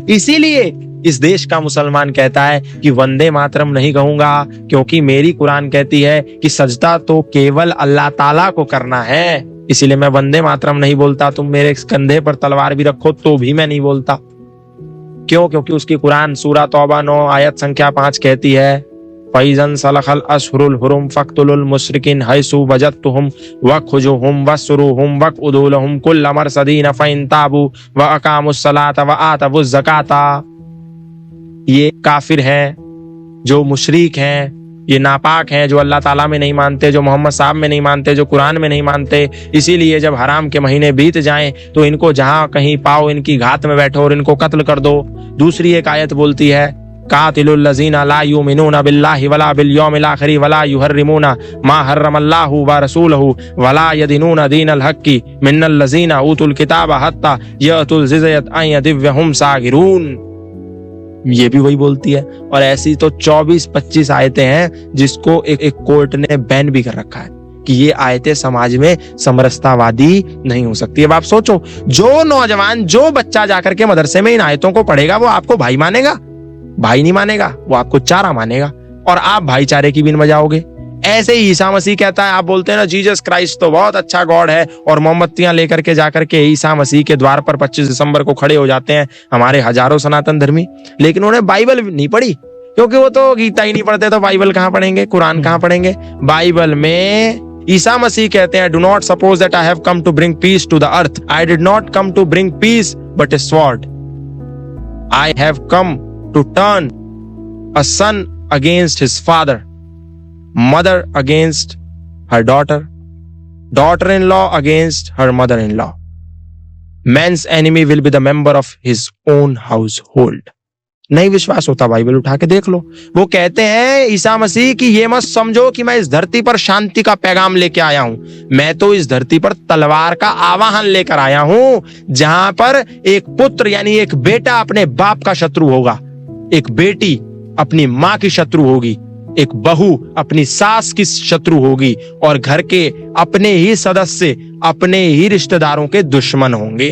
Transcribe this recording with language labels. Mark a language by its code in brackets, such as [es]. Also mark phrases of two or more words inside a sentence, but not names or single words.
[hi] इसीलिए इस देश का मुसलमान कहता है कि वंदे मातरम नहीं कहूंगा, क्योंकि मेरी कुरान कहती है कि सजदा तो केवल अल्लाह ताला को करना है। इसीलिए मैं वंदे मातरम नहीं बोलता। तुम मेरे कंधे पर तलवार भी रखो तो भी मैं नहीं बोलता। क्यों? क्योंकि उसकी कुरान सूरा तौबा 9 आयत संख्या 5 कहती है, [ar] فإذا انسلخ الأشهر الحرم فاقتلوا المشركين حيث وجدتموهم وخذوهم واحصروهم واقعدوا لهم كل مرصد فإن تابوا وأقاموا الصلاة وآتوا الزكاة. [hi] ये काफिर हैं, जो मुशरिक हैं, ये नापाक हैं, जो अल्लाह ताला में नहीं मानते, जो मोहम्मद साहब में नहीं मानते, जो कुरान में नहीं मानते। इसीलिए जब हराम के महीने बीत जाएं तो इनको जहां कहीं पाओ इनकी घात में बैठो और इनको कत्ल कर दो। दूसरी एक आयत बोलती है, [ar] قاتلوا الذين لا يؤمنون بالله ولا باليوم الآخر ولا يحرمون ما حرم الله ورسوله ولا يدينون دين الحق من الذين أوتوا الكتاب حتى يعطوا الجزية عن يد وهم صاغرون. [hi] ये भी वही बोलती है। और ऐसी तो 24-25 आयतें हैं जिसको एक कोर्ट ने बैन भी कर रखा है कि ये आयतें समाज में समरसतावादी नहीं हो सकती। अब आप सोचो, जो नौजवान, जो बच्चा जाकर के मदरसे में इन आयतों को पढ़ेगा, वो आपको भाई मानेगा? भाई नहीं मानेगा, वो आपको चारा मानेगा, और आप भाईचारे की बिन बजाओगे। ऐसे ही ईसा मसीह कहता है, आप बोलते हैं ना जीसस क्राइस्ट तो बहुत अच्छा गॉड है, और मोमबत्तियां लेकर के जाकर के ईसा मसीह के द्वार पर 25 दिसंबर को खड़े हो जाते हैं हमारे हजारों सनातन धर्मी। लेकिन उन्होंने बाइबल नहीं पढ़ी, क्योंकि वो तो गीता ही नहीं पढ़ते, तो बाइबल कहां पढ़ेंगे, कुरान कहां पढ़ेंगे। बाइबल में ईसा मसीह कहते हैं, [en] Do not suppose that I have come to bring peace to the earth, I did not come to bring peace but a sword, I have come to turn a son against his father, mother against her daughter, daughter-in-law against her mother-in-law. Man's enemy will be the member of his own household. [hi] नहीं विश्वास होता बाइबल उठा के देख लो। वो कहते हैं ईसा मसीह कि ये मत समझो कि मैं इस धरती पर शांति का पैगाम लेके आया हूं, मैं तो इस धरती पर तलवार का आवाहन लेकर आया हूं, जहां पर एक पुत्र यानी एक बेटा अपने बाप का शत्रु होगा, एक बेटी अपनी माँ की शत्रु होगी, एक बहू अपनी सास की शत्रु होगी, और घर के अपने ही सदस्य अपने ही रिश्तेदारों के दुश्मन होंगे।